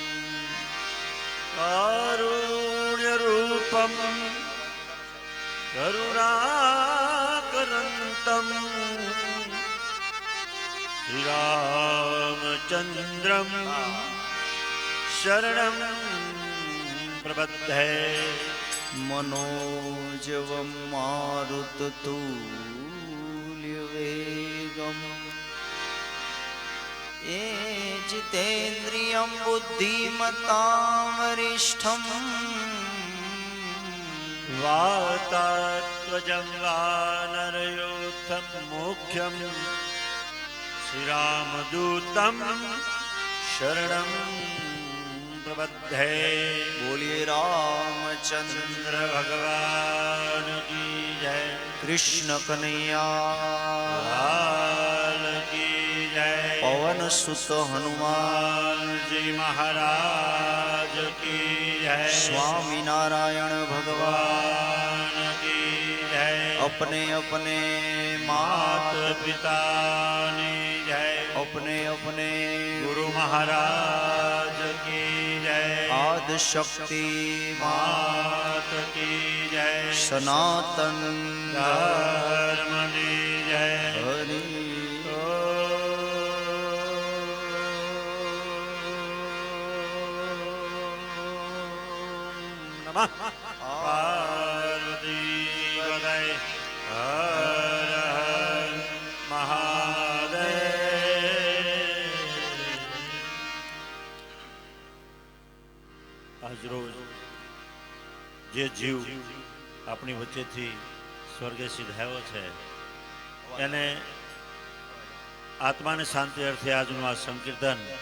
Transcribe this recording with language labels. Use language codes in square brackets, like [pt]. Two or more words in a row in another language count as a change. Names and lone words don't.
[sa] કારુણ્યરૂપમ કરુણાકરંતમ શ્રીરામચંદ્રમ શરણં પ્રપદ્યે मनोजवं मारुततुल्यवेगम् ये जितेन्द्रियं बुद्धिमतां वरिष्ठं वातात्मजं वानरयोद्धं मुख्यं श्रीरामदूतं शरणं प्रपद्ये [hi] बोलिए रामचंद्र भगवान की जय कृष्ण कन्हैया लाल की जय पवन सुत हनुमान जी महाराज की जय स्वामी नारायण भगवान भगवान की जय अपने अपने मात मात पिता ने जय अपने अपने गुरु महाराज की जय आद शक्ति मात की जय सनातन धर्म की जय हरि नमः पार्वती पतये हर हर [gu] महादेव આજરોજ જે જીવ આપણી વચ્ચેથી સ્વર્ગે સિધાયો છે એને આત્માને શાંતિ અર્થે આજનું આ સંકીર્તન